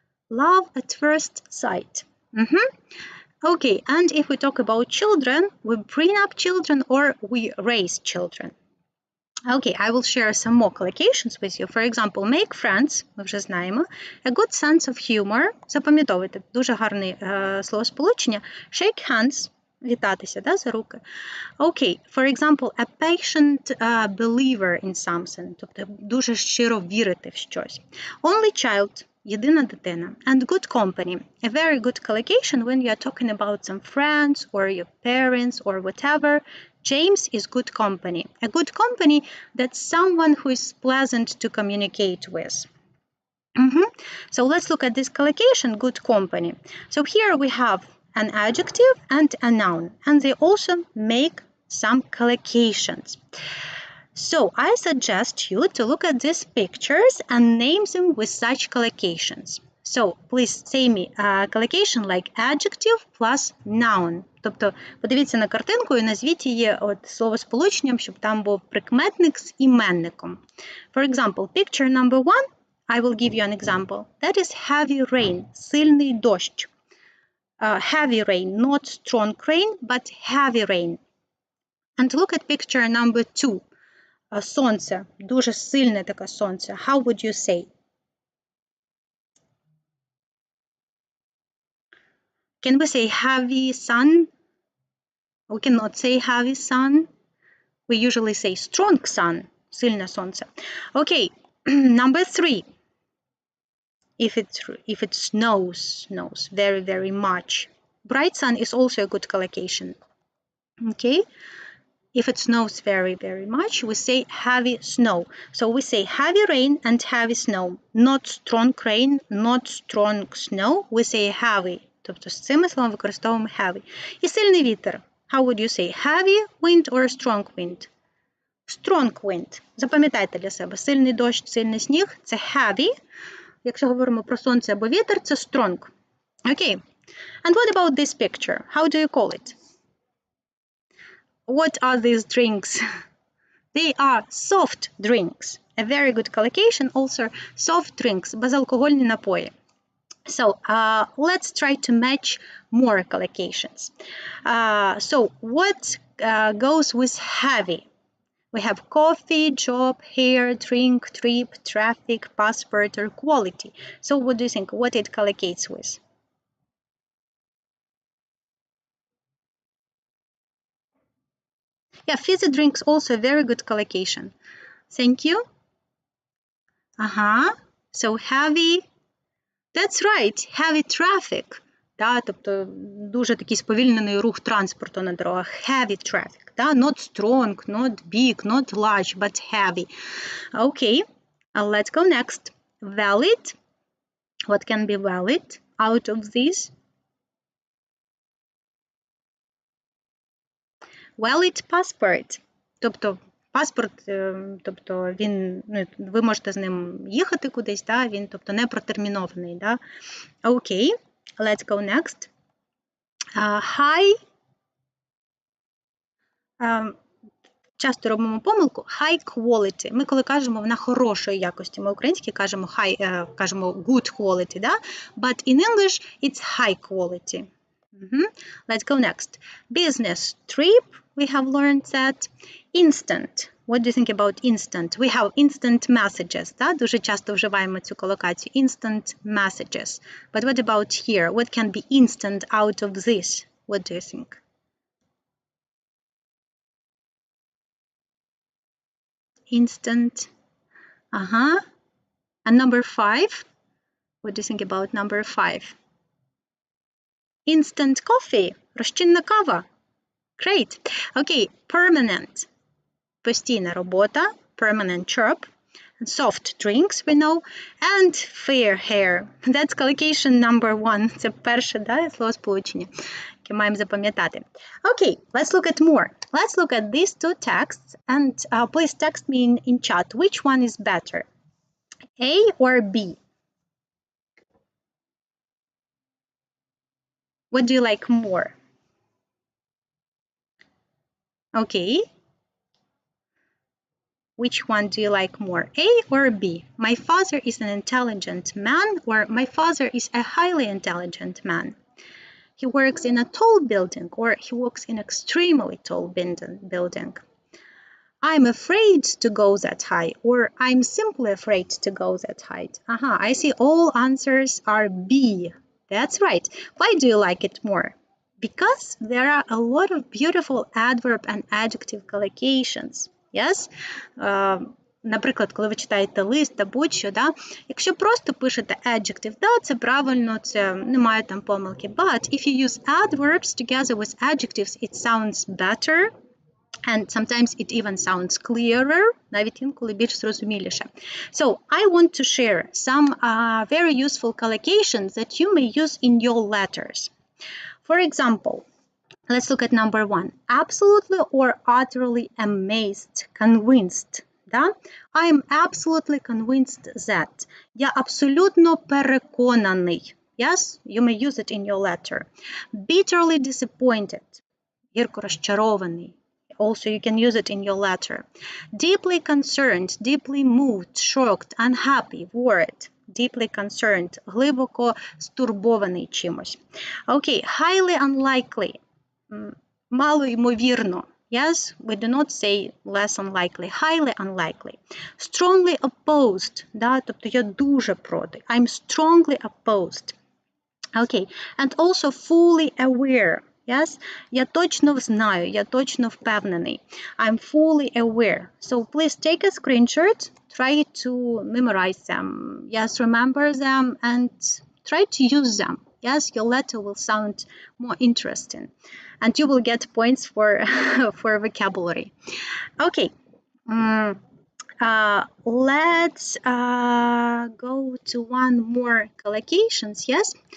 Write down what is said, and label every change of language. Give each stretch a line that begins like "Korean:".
English: Love at first sight. Okay, and if we talk about children, we bring up children or we raise children. Okay, I will share some more collocations with you. For example, make friends,
Ukrainian: ми вже знаємо.
English: A good sense of humor.
Ukrainian: Запам'ятовуйте, дуже гарне словосполучення.
English: Shake hands.
Ukrainian: Вітатися, да, за руки.
English: Okay, for example, a patient believer in something.
Ukrainian: Тобто дуже щиро вірити в щось.
English: Only child.
Ukrainian: Єдина дитина.
English: And good company. A very good collocation when you are talking about some friends or your parents or whatever. James is good company. A good company, that's someone who is pleasant to communicate with. So let's look at this collocation, good company. So here we have an adjective and a noun, and they also make some collocations. So I suggest you to look at these pictures and name them with such collocations. So please say me a collocation like adjective plus noun.
Ukrainian: Тобто подивіться на картинку і назвіть її словосполученням, щоб там був прикметник з іменником.
English: For example, picture number 1, I will give you an example. That is heavy rain,
Ukrainian: сильний дощ.
English: Heavy rain, not strong rain, but heavy rain. And look at picture number 2.
Ukrainian: Сонце, дуже сильне таке сонце.
English: How would you say? Can we say heavy sun? We cannot say heavy sun. We usually say strong sun,
Ukrainian: сильне сонце.
English: Okay, number 3. If it snows very, very much. Bright sun is also a good collocation. Okay, if it snows very, very much, we say heavy snow. So we say heavy rain and heavy snow. Not strong rain, not strong snow. We say heavy.
Ukrainian: Тобто з цими словами використовуємо heavy. І сильний вітер.
English: How would you say heavy wind or strong wind? Strong wind.
Ukrainian: Запам'ятайте для себе. Сильний дощ, сильний сніг – це heavy. Якщо говоримо про сонце або вітер, це strong.
English: Okay. And what about this picture? How do you call it? What are these drinks? They are soft drinks. A very good collocation also. Soft drinks.
Ukrainian: Безалкогольні напої.
English: So let's try to match more collocations. So what goes with heavy? We have coffee, job, hair, drink, trip, traffic, passport, or quality. So what do you think? What it collocates with? Yeah, fizzy drinks also a very good collocation. Thank you. So heavy. That's right, heavy traffic.
Ukrainian: Да, тобто дуже такий сповільнений рух транспорту на дорогах.
English: Heavy traffic. Да? Not strong, not big, not large, but heavy. Okay, let's go next. Valid. What can be valid out of this? Valid passport.
Ukrainian: Тобто паспорт, тобто він, ви можете з ним їхати кудись, да? Він, тобто, не протермінований.
English: Да? Okay, let's go next. High.
Ukrainian: Часто робимо помилку high quality. Ми коли кажемо вона хорошої якості, ми українські кажемо кажемо good quality, да?
English: But in English it's high quality. Let's go next. Business trip, we have learned that. Instant. What do you think about instant? We have instant messages.
Ukrainian: Да? Дуже часто вживаємо цю колокацію.
English: Instant messages. But what about here? What can be instant out of this? What do you think? Instant. And number 5? What do you think about number 5? Instant coffee.
Ukrainian: Розчинна кава.
English: Great. Okay, permanent.
Ukrainian: Постійна робота.
English: Permanent job. Soft drinks, we know. And fair hair. That's collocation number 1.
Ukrainian: Це перше, да, словосполучення, яке маємо запам'ятати.
English: Okay, let's look at more. Let's look at these two texts and please text me in chat which one is better, A or B? What do you like more? Okay. Which one do you like more, A or B? My father is an intelligent man, or my father is a highly intelligent man. He works in a tall building, or he works in an extremely tall building. I'm afraid to go that high, or I'm simply afraid to go that height. I see all answers are B. That's right. Why do you like it more? Because there are a lot of beautiful adverb and adjective collocations. Yes?
Ukrainian: Наприклад, коли ви читаєте лист та будь-що, да? Якщо просто пишете adjective, да, це правильно, це немає там помилки.
English: But if you use adverbs together with adjectives, it sounds better. And sometimes it even sounds clearer,
Ukrainian: навіть інколи більш зрозуміліше.
English: So, I want to share some very useful collocations that you may use in your letters. For example, let's look at number 1. Absolutely or utterly amazed, convinced. Да? I'm absolutely convinced that.
Ukrainian: Я абсолютно переконаний.
English: Yes, you may use it in your letter. Bitterly disappointed.
Ukrainian: Гірко розчарований.
English: Also, you can use it in your letter. Deeply concerned, deeply moved, shocked, unhappy, worried. Deeply concerned,
Ukrainian: глибоко стурбований чимось.
English: Okay, highly unlikely,
Ukrainian: мало ймовірно.
English: Yes, we do not say less unlikely, highly unlikely. Strongly opposed,
Ukrainian: да, тобто я дуже проти.
English: I'm strongly opposed. Okay, and also fully aware. Yes,
Ukrainian: я точно знаю, я точно впевнений.
English: I'm fully aware. So please take a screenshot, try to memorize them. Yes, remember them and try to use them. Yes, your letter will sound more interesting. And you will get points for, for vocabulary. Okay, let's go to one more collocations, yes?